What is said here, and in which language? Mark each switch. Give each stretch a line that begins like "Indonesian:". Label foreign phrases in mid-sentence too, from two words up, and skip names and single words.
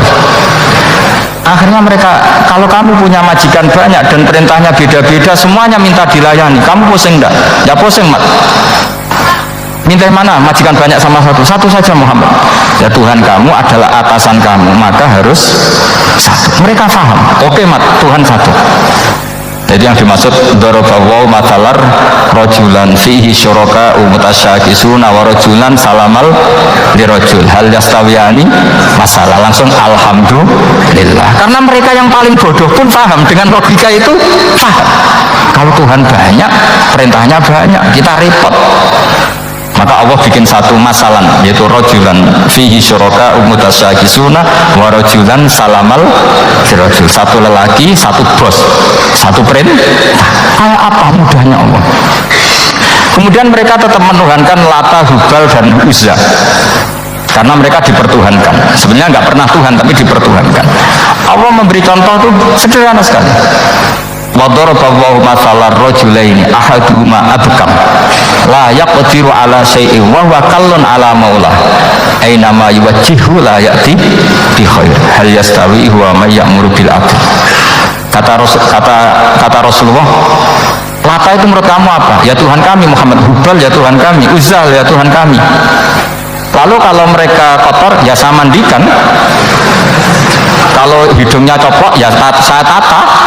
Indonesian: Akhirnya mereka, kalau kamu punya majikan banyak dan perintahnya beda-beda, semuanya minta dilayani, kamu pusing enggak? Ya pusing, mat. Minta mana? Majikan banyak sama satu? Satu saja Muhammad. Ya Tuhan kamu adalah atasan kamu, maka harus satu. Mereka paham. Oke, mat, Tuhan satu. Jadi yang dimaksud
Arabic: ضرب الله مثلا رجلا فيه شركاء متشاكسون ورجلا سلما لرجل هل يستويان مثلا.
Indonesian: Langsung alhamdulillah. Karena mereka yang paling bodoh pun paham dengan logika itu, paham. Kalau Tuhan banyak, perintahnya banyak, kita repot. Maka Allah bikin satu masalah, yaitu
Arabic: رجلا فيه شركاء متشاكسون ورجلا سلما لرجل.
Indonesian: Satu lelaki, satu bos, satu perintah. Kayak apa mudahnya Allah. Kemudian mereka tetap menuhankan Lata, Hubal, dan Uzza karena mereka dipertuhankan. Sebenarnya nggak pernah Tuhan, tapi dipertuhankan. Allah memberi contoh itu sederhana sekali.
Arabic: وضرب الله مثلا رجلين أحدهما أبكم لا يقدر على شيء وهو كل على مولاه أينما يوجهه لا يأت بخير هل يستوي هو من يأمر بالعدل.
Indonesian: Kata Rasulullah, Lata itu menurut kamu apa? Ya Tuhan kami. Muhammad, Hubal ya Tuhan kami,
Arabic: Uzal ya
Indonesian: Tuhan kami. Lalu kalau mereka kotor ya saya mandikan, kalau hidungnya coplok ya saya tata.